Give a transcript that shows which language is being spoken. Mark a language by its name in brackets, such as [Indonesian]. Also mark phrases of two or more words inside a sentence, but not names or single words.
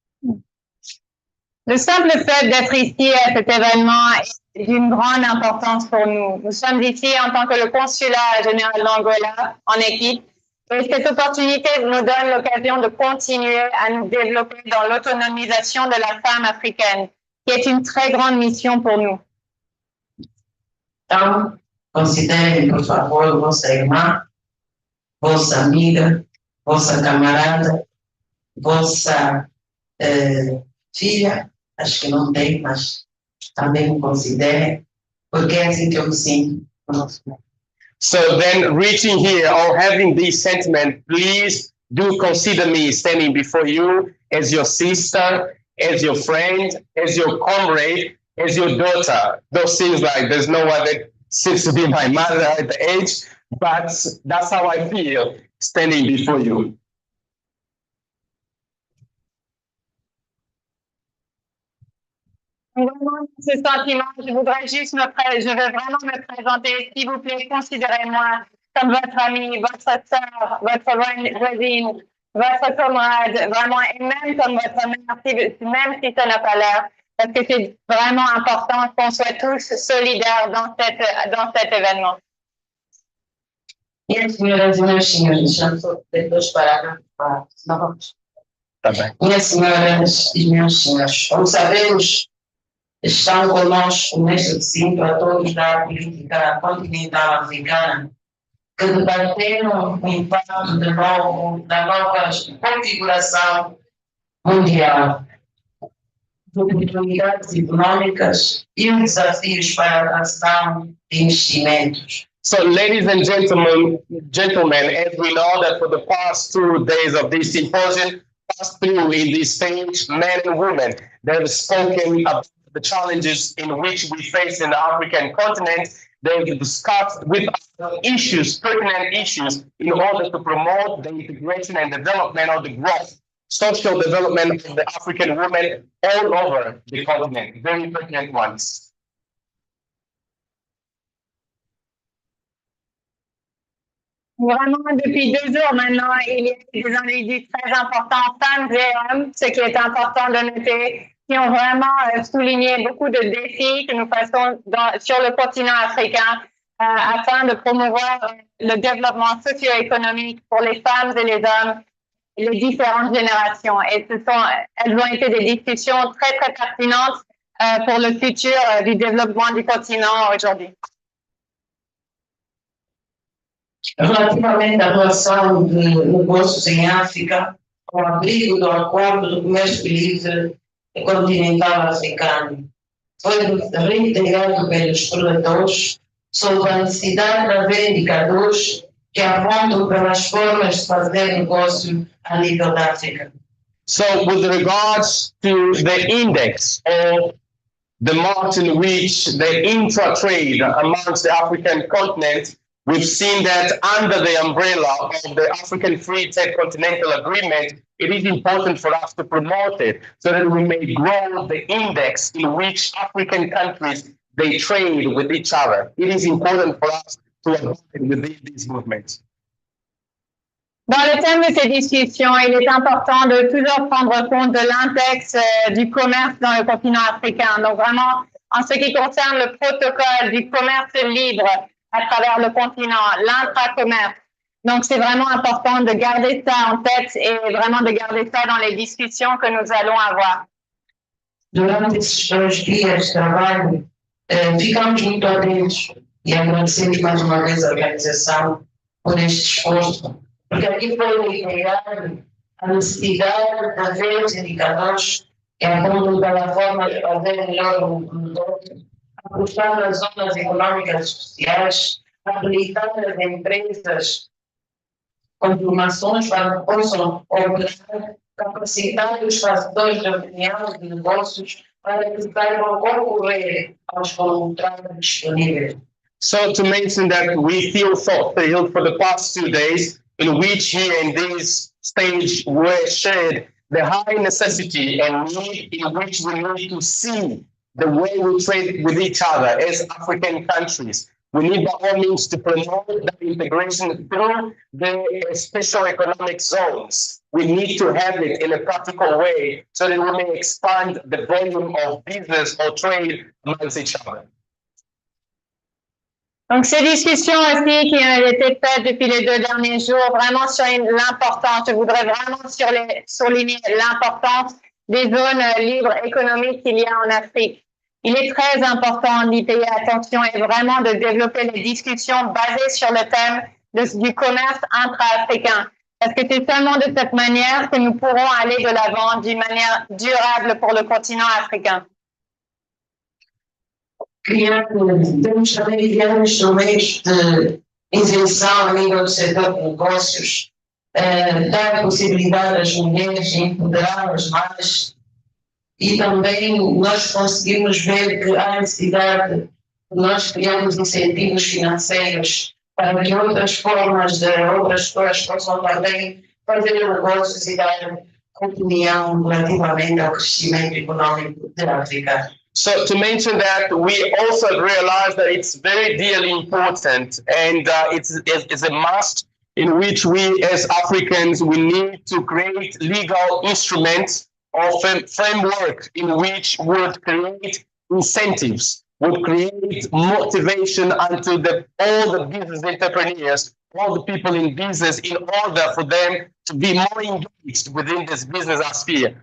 [French] Le simple fait d'être ici à cet événement est d'une grande importance pour nous. Nous sommes ici en tant que le consulat général d'Angola en équipe et cette opportunité nous donne l'occasion de continuer à nous développer dans l'autonomisation de la femme africaine, qui est une très grande mission pour nous. [Portuguese] Então, considerem, por favor, vossa irmã, vossa amiga, vossa camarada, vossa filha, acho que não tem, mas também me considerem, porque é assim que eu me sinto. [English] So then reaching here or having this sentiment, please do consider me standing before you as your sister, as your friend, as your comrade, as your daughter. Those things like there's no one that seems to be my mother at the age, but that's how I feel standing before you. [French] Vraiment, ce sentiment, je veux vraiment me présenter. S'il vous plaît, considérez-moi comme votre ami, votre sœur, votre voisine, votre camarade, vraiment, et même comme votre mère, même si ça n'a pas l'air, parce que c'est vraiment important qu'on soit tous solidaires dans cet événement. [Portuguese] Minhas senhoras e meus senhores, já estou depois parar, não vamos. Tá bem. Minhas senhoras e meus senhores, como sabemos, estão conosco neste recinto atores da política continental africana que debateram o impacto da nova configuração mundial, oportunidades econômicas e os desafios para a atração de investimentos. [English] So, ladies and gentlemen, as we know that for the past 2 days of this symposium, passed through in this stage, men and women, they have spoken about the challenges in which we face in the African continent. They've discussed with us issues, pertinent issues, in order to promote the integration and development of the growth, social development of the African women all over the continent, very pertinent ones. [French] Vraiment, depuis 2 jours maintenant, il y a des individus très importants, femmes et hommes, ce qui est important de noter, qui ont vraiment souligné beaucoup de défis que nous faisons sur le continent africain afin de promouvoir le développement socio-économique pour les femmes et les hommes, et les différentes générations. Et elles ont été des discussions très, très pertinentes pour le futur du développement du continent aujourd'hui. [Portuguese] Relativamente à relação de negócios em África, com o abrigo do Acordo do Comércio Livre Continental Africano, foi reiterado pelos relatores sobre a necessidade de haver indicadores que apontam para as formas de fazer negócio a nível da África. [English] So, with regards to the index of the marks in which the intra-trade amongst the African continent, we've seen that under the umbrella of the African Free Trade Continental Agreement, it is important for us to promote it so that we may grow the index in which African countries, they trade with each other. It is important for us to avoid within these movements. [French] Dans le thème de ces discussions, il est important de toujours prendre compte de l'index du commerce dans le continent africain. Donc vraiment, en ce qui concerne le protocole du commerce libre à travers le continent, l'intra-commerce. Donc, c'est vraiment important de garder ça en tête et vraiment de garder ça dans les discussions que nous allons avoir. [Portuguese] Durante esses 2 dias de trabalho, ficamos muito atentos e agradecemos mais uma vez a organização por este esforço, porque aqui foi reiterado a necessidade de haver os indicadores que apontam para a forma de fazer melhor o negócio, apostar nas zonas econômicas sociais, habilitar as empresas com formações para que possam operar, capacitar os fazedores de opinião de negócios para que saibam concorrer aos contratos disponíveis. [English] So to mention that we feel fulfilled for the past 2 days in which here in this stage were shared the high necessity and need in which we need to see the way we trade with each other as African countries. We need by all means to promote that integration through the special economic zones. We need to have it in a practical way so that we may expand the volume of business or trade amongst each other. [French] Donc, ces discussions aussi qui ont été faites depuis les 2 derniers jours, vraiment sur l'importance, je voudrais vraiment souligner l'importance des zones libres économiques qu'il y a en Afrique. Il est très important d'y payer attention et vraiment de développer les discussions basées sur le thème du commerce intra-africain. Parce que c'est seulement de cette manière que nous pourrons aller de l'avant d'une manière durable pour le continent africain. [Portuguese] Temos também criado instrumentos de isenção a nível do setor de negócios, dar a possibilidade às mulheres de empoderá-las mais e também nós conseguimos ver que há necessidade de nós criarmos incentivos financeiros para que outras formas de outras pessoas possam também fazer negócios e dar opinião relativamente ao crescimento econômico da África. [English] So to mention that, we also realize that it's very dearly important and it's a must in which we as Africans, we need to create legal instruments or framework in which would create incentives, would create motivation unto all the business entrepreneurs, all the people in business in order for them to be more engaged within this business sphere.